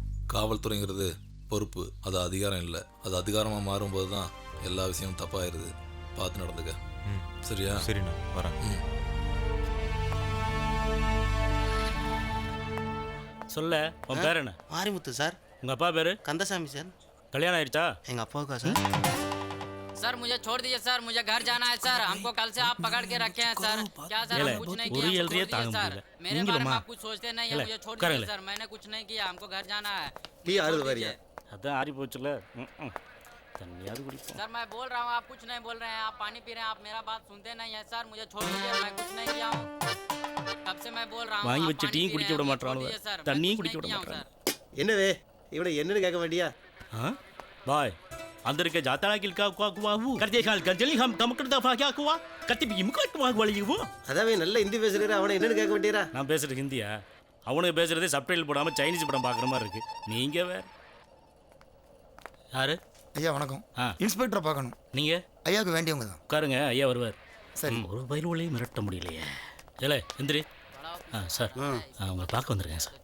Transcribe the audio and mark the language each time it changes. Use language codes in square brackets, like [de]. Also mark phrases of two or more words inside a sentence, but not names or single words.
[ta] காவல்துறைங்கிறது பொறுப்பு, அது அதிகாரம் இல்லை. அது அதிகாரமாக மாறும்போது தான் எல்லா விஷயமும் தப்பாயிருது. பார்த்து நடந்துக்க. சரியா? சரிண்ணா வரேன். சொல்ல உன் பேர் என்ன? மாரிமுத்து சார். உங்க அப்பா பேரு? கந்தசாமி சார். கல்யாணம் ஆயிடுச்சா? எங்க அப்பாவுக்கா சார்? [hi] सर मुझे छोड़ दीजिए सर, मुझे घर जाना है सर। हमको कल से आप पकड़ के रखे हैं सर। क्या सर हम कुछ नहीं किया, हमको छोड़ दीजिए सर। मेरे बारे में आप कुछ सोचते नहीं है, मुझे छोड़ दीजिए सर। मैंने कुछ नहीं किया, हमको घर जाना है। [ta] டீ ஆறுது வரியா? அதான் ஆறி போச்சுல. தண்ணியாவது குடிப்போம். [hi] सर मैं बोल रहा हूँ, आप कुछ नहीं बोल रहे हैं। आप पानी पी रहे हैं, आप मेरा बात सुनते नहीं है सर। मुझे छोड़ दीजिए, मैं कुछ नहीं किया हूँ। तब से मैं बोल रहा हूँ [ta] வாங்கி வச்சு டீ குடிக்க விட மாட்டானுங்க, தண்ணியும் குடிக்க விட மாட்டாங்க. என்னவே இவனை என்னன்னு கேட்க வேண்டியா? பாய் अंदर के जाता है कि क्या हुआ वो करते खाल कंजली हम कम कर दफा क्या हुआ करते भी मुकट हुआ वाली वो அதாவே நல்ல ஹிந்தி பேசுறீங்க. அவனை என்னன்னு கேட்க வேண்டியரா? நான் பேசுறது ஹிந்தியா? அவனுக்கு பேசுறதே சப்டைட்டில் போடாமல் சைனீஸ் படம் பார்க்குற மாதிரி இருக்கு. நீங்கள் வேற யாரு? ஐயா வணக்கம். இன்ஸ்பெக்டரை பார்க்கணும். நீங்கள் ஐயாவுக்கு வேண்டியவங்க தான். உட்காருங்க, ஐயா வருவார். சரி. ஒரு பயில்வழியும் மிரட்ட முடியலையே. இல்லை எந்திரி. சார் உங்களை பார்க்க வந்துருக்கேன் சார்.